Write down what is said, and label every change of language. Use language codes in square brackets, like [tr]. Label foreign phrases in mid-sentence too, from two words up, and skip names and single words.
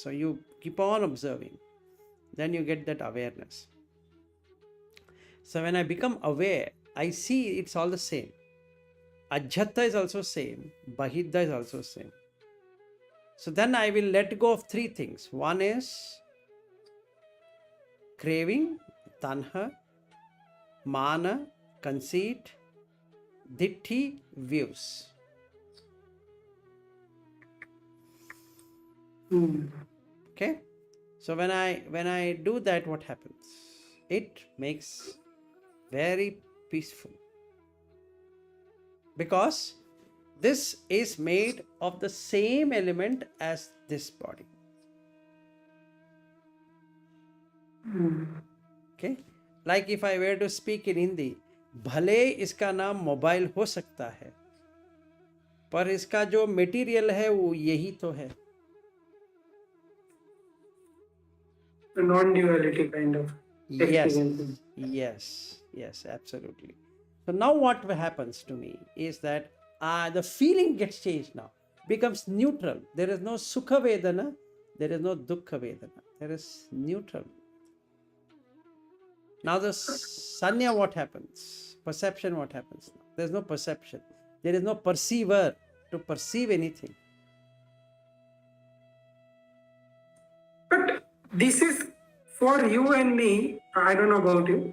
[en] So you keep on observing. Then you get that awareness. So when I become aware, I see it's all the same. Ajjata is also same. Bahidda is also same. So then I will let go of three things. One is craving, [pi] tanha, mana, conceit, ditti, [en] views. Okay. So when I do that, what happens? It makes very peaceful, because this is made of the same element as this body. Okay, like if I were to speak in Hindi, [hi] भले इसका नाम मोबाइल हो सकता है, पर इसका जो मटेरियल है वो यही तो है. [en] The non-duality kind of experience. Yes, absolutely. So now what happens to me is that the feeling gets changed now, becomes neutral. There is no [pi] sukha vedana, [en] there is no [pi] dukkha vedana. [en] There is neutral. Now the sanya, what happens? Perception, what happens? There is no perception. There is no perceiver to perceive anything. But this is for you and me, I don't know about you.